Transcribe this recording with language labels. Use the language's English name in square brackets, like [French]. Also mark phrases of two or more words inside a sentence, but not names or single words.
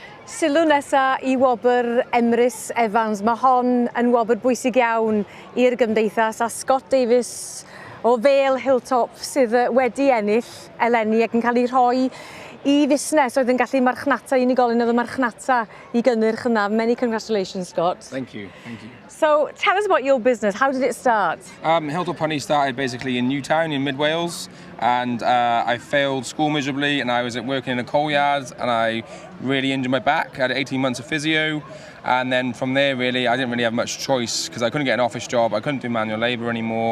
[Welsh] Sylw nesa I Gwobr Emrys Evans. Mae hon yn wobr bwysig iawn i'r gymdeithas, a Scott Davis o Vale Hilltop sydd wedi ennill eleni ac yn cael ei rhoi I fusnes oedd yn gallu marchnata unigolyn oedd y marchnata I gynnyrch yna. [English] Many congratulations, Scott. Thank you, thank you. So tell us about your business. How did it start? Hilltop Honey started basically in Newtown in Mid Wales, and I failed school miserably, and I was working in a coal yard, and I really injured my back. I had 18 months of physio, and then from there really I didn't really have much choice because I couldn't get an office job, I couldn't do manual labour anymore.